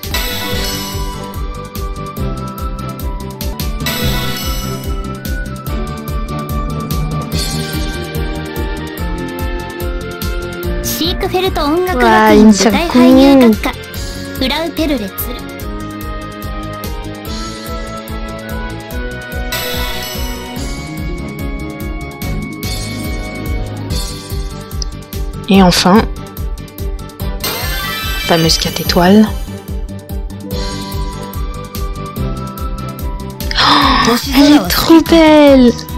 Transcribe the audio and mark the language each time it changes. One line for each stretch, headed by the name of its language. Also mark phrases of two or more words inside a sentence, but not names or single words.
Japanese: シークフェルト音楽学院舞台俳優学科フラウ・ペルレツル。
French: Et enfin, fameuse 4 étoiles. Oh, elle est trop belle!